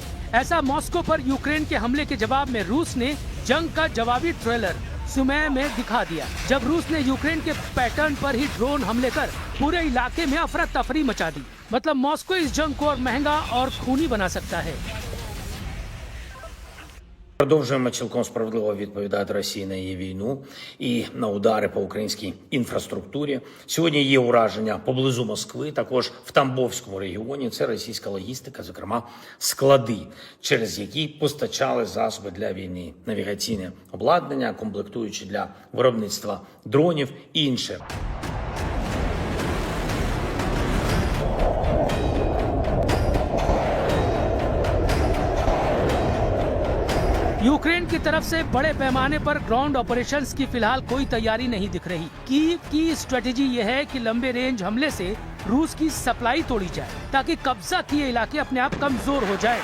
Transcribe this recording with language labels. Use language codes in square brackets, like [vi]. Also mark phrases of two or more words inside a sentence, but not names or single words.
[hi] ऐसा मॉस्को पर यूक्रेन के हमले के जवाब में रूस ने जंग का जवाबी ट्रेलर सुमे में दिखा दिया, जब रूस ने यूक्रेन के पैटर्न पर ही ड्रोन हमले कर पूरे इलाके में अफरा तफरी मचा दी। मतलब मॉस्को इस जंग को और महंगा और खूनी बना सकता है। [uk] Продовжуємо цілком справедливо відповідати Росії на її війну і на удари по українській інфраструктурі. Сьогодні є ураження поблизу Москви, також в Тамбовському регіоні. Це російська логістика, зокрема склади, через які постачали засоби для війни, навігаційне обладнання, комплектуючі для виробництва дронів і інше. [hi] यूक्रेन की तरफ से बड़े पैमाने पर [en] ground operations [hi] की फिलहाल कोई तैयारी नहीं दिख रही। कीव की स्ट्रेटेजी ये है कि लंबे रेंज हमले से रूस की सप्लाई तोड़ी जाए ताकि कब्जा किए इलाके अपने आप कमजोर हो जाए।